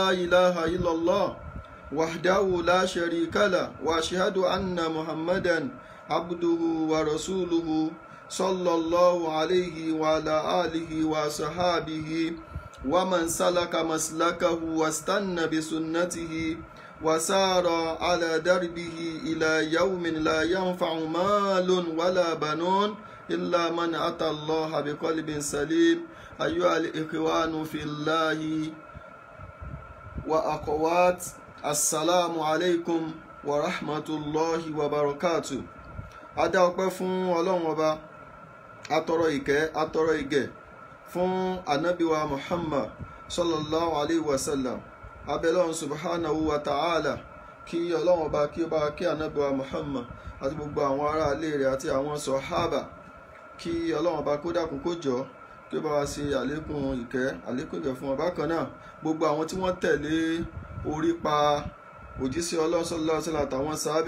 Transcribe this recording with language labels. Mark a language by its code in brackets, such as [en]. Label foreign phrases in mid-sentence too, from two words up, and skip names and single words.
[ar] إله إلا الله وحده لا شريك له وأشهد أن محمدا عبده ورسوله صلى الله عليه وعلى آله وصحابه ومن سلك مسلكه واستنى بسنته وسار على دربه إلى يوم لا ينفع مال ولا بنون إلا من أتى الله بقلب سليم. أيها الإخوان في الله وأخوات السلام عليكم ورحمة الله وبركاته. [yo] Adá ọpẹ́ fún Ọlọ́run Ọba, atọrọ ìkẹ́ atọrọ ìgẹ̀ fún anabiwa Muhammad [ar] صلى الله عليه وسلم. [yo] Abẹ́lọ́run [ar] سبحانه وتعالى [yo] kí Ọlọ́run Ọba kí ó bá kí anabiwa Muhammad àti gbogbo àwọn ará ilé rẹ̀ àti àwọn sọ̀hábà, kí Ọlọ́run Ọba kó dákun kó jọ kí ó bá wa ṣe àlékún ìkẹ́ àlékún ìgẹ̀ fún ọba kan náà gbogbo àwọn tí wọ́n tẹ̀lé orí pa òjíṣẹ́ Ọlọ́run [ar] صلى الله عليه وسلم [yo] àtàwọn sàábé.